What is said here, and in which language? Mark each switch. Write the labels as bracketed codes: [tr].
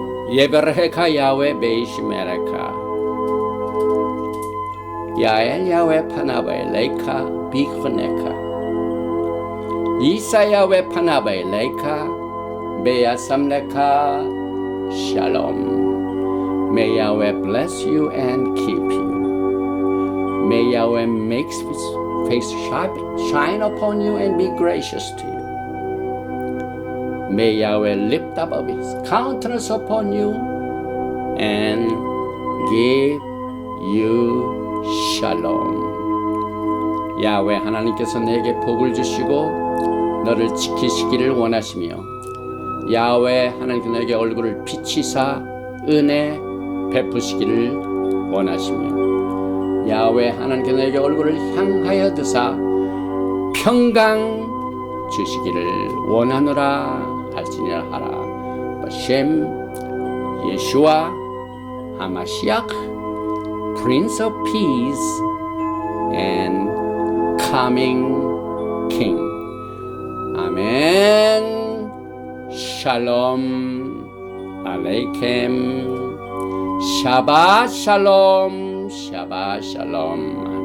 [he] 예베르헤카 야훼 베이시메레카 야엘 야훼 파나바에 레이카 비흐네카 이사 야훼 파나바에 레이카 베야삼레카 샬롬. [en] May Yahweh bless you and keep you. May Yahweh make his face shine upon you and be gracious to you. May Yahweh lift up his countenance upon you and give you shalom. [ko] 야훼 하나님께서 내게 복을 주시고 너를 지키시기를 원하시며, 야훼 하나님께서 내게 얼굴을 비치사 은혜 베푸시기를 원하시며, 야훼 하나님께서 내게 얼굴을 향하여 드사 평강 주시기를 원하노라 할지니라 하라. [he] 바셈 예수와 하마시ach, [en] Prince of Peace and Coming King. [ko] 아멘. [he] 샬롬 알레이켐. 샤바 샬롬, 샤바 샬롬.